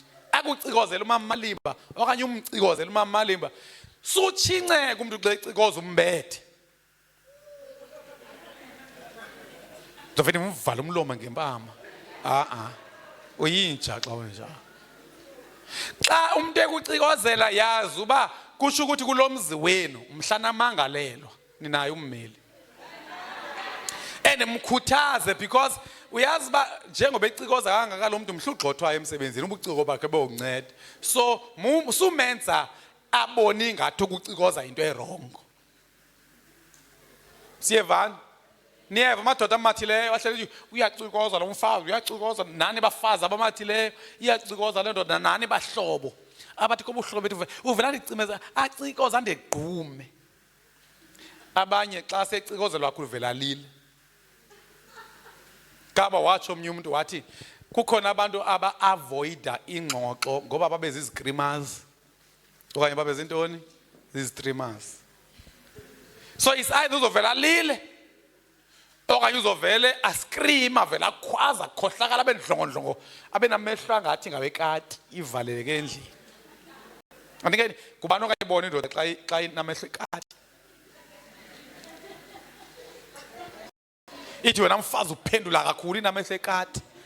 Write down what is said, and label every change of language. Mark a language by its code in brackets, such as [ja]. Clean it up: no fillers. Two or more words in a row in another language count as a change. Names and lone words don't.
[xh] Akucikozela umama Malimba okanye umcikozela umama Malimba. Sutshinceke umuntu xa ecikoza umbethe. Ndovele umvala umlomo ngempama. Uyintsha xa wenjalo. Xa umuntu ekucikozela yazi uba kusho ukuthi kulomzi wenu mhlana mangalelwa ninayo ummeli. Mkhuthaze because uyazi ba njengoba ecikoza kangaka lo muntu mhlugxothwayo emsebenzini ubuciko bakhe bokunceda. So sumenza abone ngathi ukucikoza into erongo. Siyevana? Niyeva amadoda amathileyo ahleli uyacikoza lo mfazi uyacikoza nani bafazi abamathileyo iyacikoza le ndoda nani bahlobo abathi kobuhlobo bethu uvela ndicimeza acikoza ndequme. Abanye xa secikozelwa kakhulu vela lile. Kaba watsho omnye umuntu wathi kukhona abantu aba-avoida ingxoxo ngoba babe zizicreamers okanye babe zintoni zizitreamers. [en] So it's either [xh] uzovela lile okanye uzovele ascream avela akhwaza akhohlakala abe ndlongondlongo abe namehlo angathi ngawekati ivaleleke endlini. Andike kubani okayibona indoda xa inamehlo ekati? Ithi wena mfazi uphendula kakhulu inamehlo ekati.